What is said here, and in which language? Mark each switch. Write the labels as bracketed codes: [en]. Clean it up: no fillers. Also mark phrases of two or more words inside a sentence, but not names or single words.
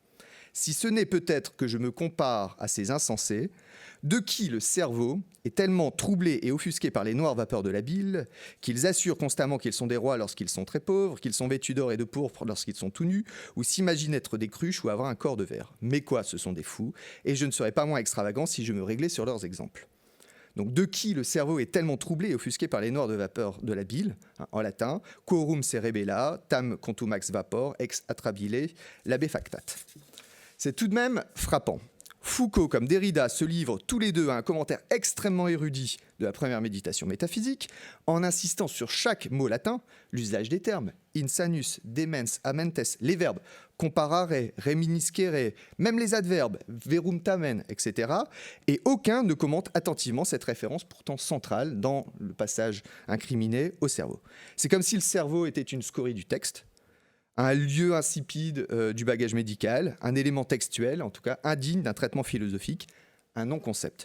[fr] Si ce n'est peut-être que je me compare à ces insensés, de qui le cerveau est tellement troublé et offusqué par les noires vapeurs de la bile, qu'ils assurent constamment qu'ils sont des rois lorsqu'ils sont très pauvres, qu'ils sont vêtus d'or et de pourpre lorsqu'ils sont tout nus, ou s'imaginent être des cruches ou avoir un corps de verre. Mais quoi, ce sont des fous, et je ne serais pas moins extravagant si je me réglais sur leurs exemples. » Donc, de qui le cerveau est tellement troublé et offusqué par les noires de vapeur de la bile, en latin, [la] quorum cerebella, tam contumax vapor, ex attrabile, labefactat. [fr] C'est tout de même frappant. Foucault comme Derrida se livrent tous les deux à un commentaire extrêmement érudit de la première méditation métaphysique, en insistant sur chaque mot latin, l'usage des termes, [la] insanus, demens, amentes, [fr] les verbes, [la] comparare, reminiscere, [fr] même les adverbes, [la] verum tamen, [fr] etc. Et aucun ne commente attentivement cette référence pourtant centrale dans le passage incriminé au cerveau. C'est comme si le cerveau était une scorie du texte, un lieu insipide du bagage médical, un élément textuel, en tout cas indigne d'un traitement philosophique, un non-concept.